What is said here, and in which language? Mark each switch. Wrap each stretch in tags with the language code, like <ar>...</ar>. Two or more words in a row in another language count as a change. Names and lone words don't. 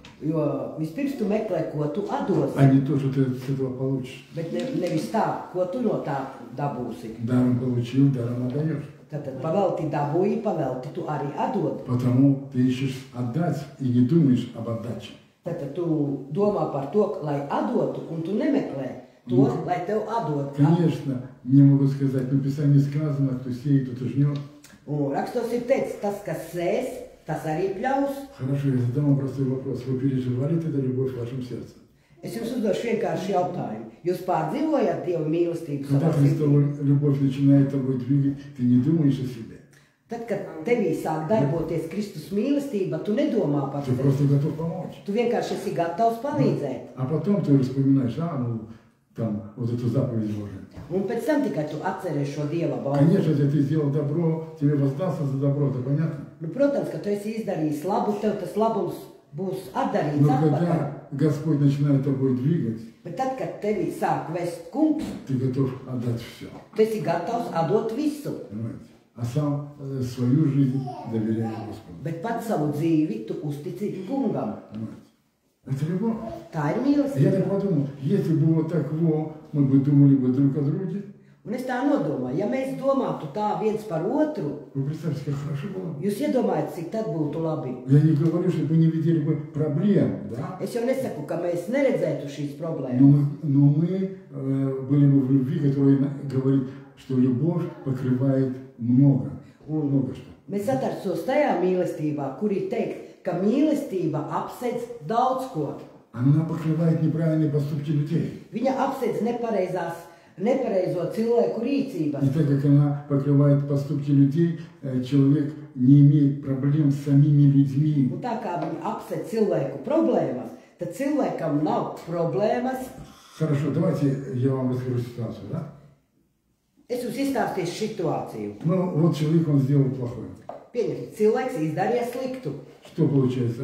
<lv>jo vispirms tu meklē, ko tu atdosi,</lv> <ru>а не то, что ты с этого получишь.</ru> <lv>bet nevis tā, ko tu no tā dabūsi.</lv> <ru>Даром получил, даром отдаешь.</ru> <lv>Tātad pavelti dabūji, pavelti tu arī atdod.</lv> <ru>Потому ты ищешь отдать и не думаешь об отдаче.</ru> <lv>Tātad tu domā par to, lai atdotu, un tu nemeklē to, lai tev atdod.</lv> <ru>Конечно, мне могут сказать, но в Писании сказано, кто сеет, тот и жнет.</ru> <lv>Un rakstos ir teicis, tas, kas sēs, tas arī pļaus.</lv> <ru>Хорошо, я задам вам простой вопрос. Вы переживали тогда любовь в вашем сердце?</ru> <lv>Es jums uzdošu vienkārši jautājumu. Jūs pārdzīvojat Dieva mīlestību</lv> <ru>Когда</ru> <lv>savā sirdī?</lv> <ru>Христова любовь начинает тобой двигать, ты не думаешь о себе.</ru> <lv>Tad, kad tevī sāk darboties Kristus mīlestība, tu nedomā par</lv> <ru>Ты</ru> <lv>sevi.</lv> <ru>просто готов помочь.</ru> <lv>Tu vienkārši esi gatavs palīdzēt.</lv> <ru>А потом ты вспоминаешь, там, вот эту заповедь Божию.</ru> <lv>Un pēc tam tikai tu atceries šo Dieva balsi.</lv> <ru>Конечно, если ты сделал добро, тебе воздастся за добро, это понятно.</ru> <lv>Nu, protams, ka tu esi izdarījis labu, tev tas labums būs atdarīts</lv> <ru>Но</ru> <lv>atpakaļ.</lv> <ru>когда Господь начинает тобой двигать,</ru> <lv>Bet tad, kad tevi sāk vest kungs,</lv> <ru>ты готов отдать все.</ru> <lv>tu esi gatavs atdot visu.</lv> <ru>Понимаете? А сам свою жизнь доверяешь Господу.</ru> <lv>Bet pat savu dzīvi tu uztici kungam.</lv> <ru>Понимаете? Это любовь.</ru> <lv>Tā ir</lv> <ru>Я</ru> <lv>mīlestība.</lv> <ru>так подумал, если бы вот так мы бы думали бы друг о друге,</ru> <lv>Un es tā nodomāju, ja mēs domātu tā viens par otru,</lv> <ru>вы представьте, как хорошо было.</ru> <lv>jūs iedomājat, cik tad būtu labi.</lv> <ru>Я не говорю, что мы не видели бы проблем, да?</ru> <lv>Es jau nesaku, ka mēs neredzētu šīs</lv> <ru>Но</ru> <lv>problēmas,</lv> <ru>мы были бы в любви, которая говорит, что любовь покрывает много. Много что.</ru> <lv>mēs atrastos tajā mīlestībā, kur ir teikt, ka mīlestība apsedz daudz ko.</lv> <ru>Она покрывает неправильные поступки людей.</ru> <lv>Viņa apsedz nepareizo cilvēku rīcības.</lv> <ru>И так как она покрывает поступки людей, человек не имеет проблем с самими людьми.</ru> <lv>Un tā kā viņa apsedz cilvēku problēmas, tad cilvēkam nav problēmas.</lv> <ru>Хорошо, давайте я вам расскажу ситуацию, да?</ru> <lv>Es jums izstāstīšu situāciju.</lv> <ru>Ну, вот человек, он сделал плохое.</ru> <lv>Pieņemiet, cilvēks izdarīja sliktu.</lv> <ru>Что получается?</ru>